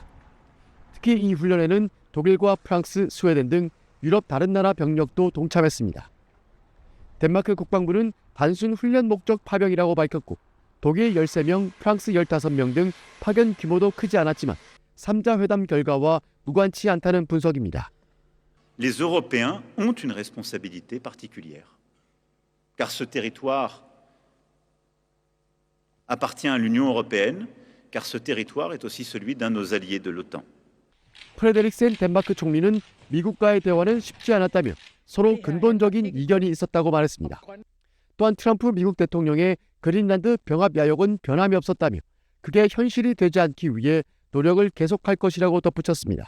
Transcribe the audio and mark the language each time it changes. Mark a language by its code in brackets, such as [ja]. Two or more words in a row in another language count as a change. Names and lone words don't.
[ko] 특히 이 훈련에는 독일과 프랑스, 스웨덴 등 유럽 다른 나라 병력도 동참했습니다. 덴마크 국방부는 단순 훈련 목적 파병이라고 밝혔고 독일 13명, 프랑스 15명 등 파견 규모도 크지 않았지만 3자 회담 결과와 무관치 않다는 분석입니다. [fr] Les Européens ont une responsabilité particulière, car ce territoire appartient à l'Union européenne, car ce territoire est aussi celui d'un de nos alliés de l'OTAN. [ko] 프레데릭센 덴마크 총리는 미국과의 대화는 쉽지 않았다며 서로 근본적인 이견이 있었다고 말했습니다. 또한 트럼프 미국 대통령의 그린란드 병합 야욕은 변함이 없었다며 그게 현실이 되지 않기 위해 노력을 계속할 것이라고 덧붙였습니다.